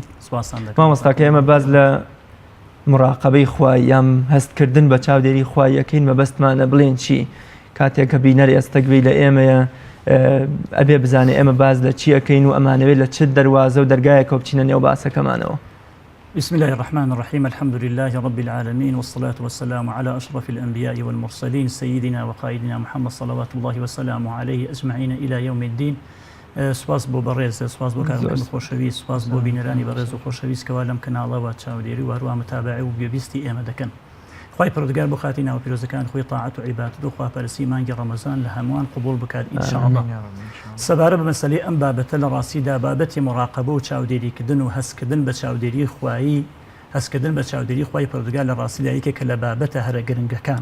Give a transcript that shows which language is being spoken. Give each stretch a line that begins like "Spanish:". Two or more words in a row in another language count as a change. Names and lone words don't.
Central Kurdish: مامۆستاکە ئێمە باز لە مراقەبەی خوای یان هەستکردن بە چاودێری خوای یەکەین مەبەستمانە بڵێن چی کاتێک کە بینەر ئێستەگوێی لە ئێمەیە ئەبێ بزانێ ئێمە باز لە چی ئەەکەین و ئەمانەوێت لە چ دەروازە و دەرگایەکە بچینە نێو باسەکەمانەوە.
Arabic: بسم الله الرحمن الرحيم الحمد لله رب العالمين والصلاة والسلام على أشرف الأنبياء والمرسلين سيدنا وقائدنا محمد صلوات الله وسلامه عليه أجمعين إلى يوم الدين.
Central Kurdish: سواس بۆ بەڕێز سواس بۆ کارەکەم خۆشەویست سواس بۆ بینەرانی بەڕێز و خۆشەویست کەوا لەم کەناڵەوە چاودێری و هەروە متابعە و گوێبیستی ئێمە دەکەن. خوای پەروەردگار بۆ خاتی ناو پیرۆزەکان خۆی تاعەت و عیبادەت و خواپەرستی مانگی ڕەمەزان لە هەمووان قبوڵ بکات ئینشاءالله. سەبارە بە مەسەلەی ئەم بابەتە لە ڕاستیدا بابەتی مراقەبە و چاودێریکردن و هەستکردن بە چاودێری خوایی هەستکردن بە چاودێری خوای پەروەردگار لە ڕاستیدا یەکێکە لە بابەتە هەرە گرنگەکان.